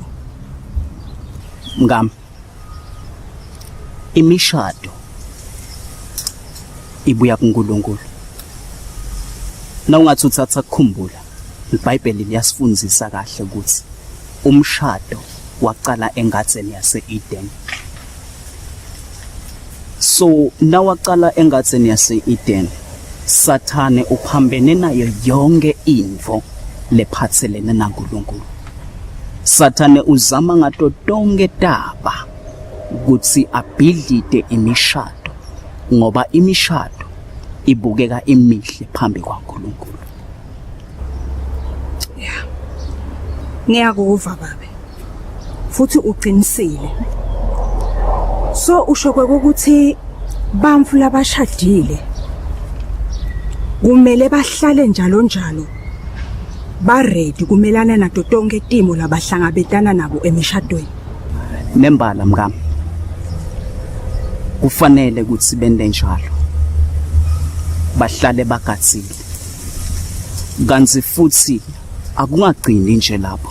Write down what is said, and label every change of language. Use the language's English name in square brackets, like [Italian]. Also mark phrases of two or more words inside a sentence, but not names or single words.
[Swati] Mngam, imishado ibuya kuNkulunkulu. Na ungathi uthatha ukukhumbula, iBhayibheli liyasifundisa kahle ukuthi umshado waqala engadini yase-Eden. So nawaqala engadini yase-Eden, Sathane uphambene nayo yonke info lephathelene naNkulunkulu. Sathane uzama ngato tonke daba ukuthi abhidlite imishado, ngoba imishado ibukeka emihle phambi kwaNkulunkulu. Ngiyakuva babe. Futhi uqinisile. So usho ukuthi bamfu labashadile kumele bahlale njalo njalo ba ready kumelana nato tonke timo labahlangabetana nabo emishadweni. Nembala mngami. Kufanele ukuthi bende njalo. Bahlale bagatsile. Kanzi futhi akungagcini nje lapho.